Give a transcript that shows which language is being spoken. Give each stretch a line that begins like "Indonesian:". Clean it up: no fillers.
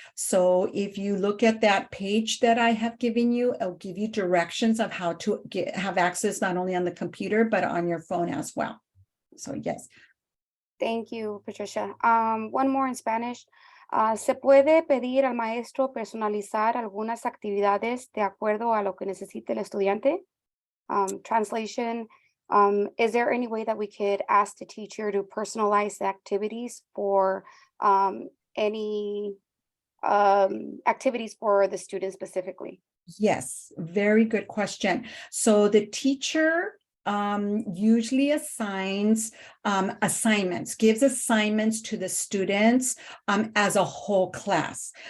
English: So if you look at that page that I have given you, it'll give you directions of how to have access not only on the computer, but on your phone as well. So yes. Thank you, Patricia. One more in Spanish.
Spanish: ¿Se puede pedir al maestro personalizar algunas actividades de acuerdo a lo que necesite el estudiante?
English: Translation, is there any way that we could ask the teacher to personalize the activities for any activities for the student specifically? Yes, very good question. So the teacher usually assigns gives assignments to the students as a whole class.